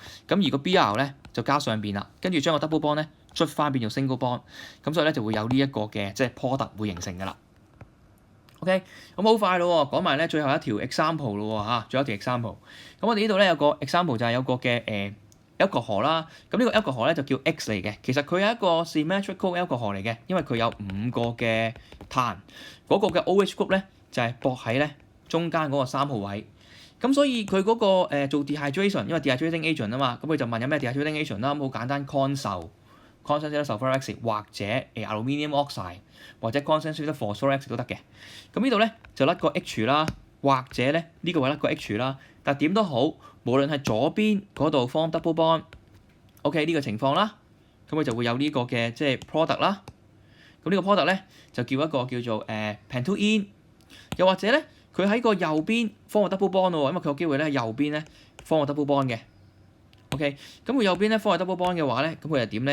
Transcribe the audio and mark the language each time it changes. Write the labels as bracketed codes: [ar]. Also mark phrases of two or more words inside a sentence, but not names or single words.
[yue] 咁而個 Br 咧就加上邊啦，跟住將個 [en] double bond [yue] 咧捽翻變做 [en] single bond。 [yue] 咁所以咧就會有呢一個嘅即係 product 會形成㗎啦。OK， 咁好快咯喎，講埋咧最後一條 example 咯喎嚇，最後一條 example。咁我哋呢度咧有個 example 就係有個嘅alcohol 啦。咁呢個 alcohol 咧就叫 X 嚟嘅，其實佢係一個 [en] symmetrical alcohol [yue] 嚟嘅，因為佢有5個嘅碳，嗰個嘅 [en] OH group [yue] 咧就係駁喺咧中間嗰個3號位。咁所以佢嗰個做 dehydration， 因為 [en] dehydrating agent [yue] 啊嘛，咁佢就問有咩 [en] dehydrating agent [yue] 啦。咁好簡單 [en] concentrated sulfuric acid [yue] 或者 [en] aluminium oxide [yue] 或者 [en] concentrated phosphoric acid [yue] 都得嘅。咁呢度咧就甩個 H 啦，或者咧呢個位甩個 H 啦。但點都好，無論係左邊嗰度 [en] form double bond， [yue] OK 呢個情況啦，咁佢就會有呢個嘅即係 product 啦。咁呢個 product 咧就叫一個叫做pentene，又或者咧佢喺個右邊 form 個 [en] double bond [yue] 喎，因為佢有機會咧喺右邊咧 form 個 [en] double bond [yue] 嘅。OK， 咁佢右邊咧 form 個 [en] double bond [yue] 嘅話咧，咁佢又點咧？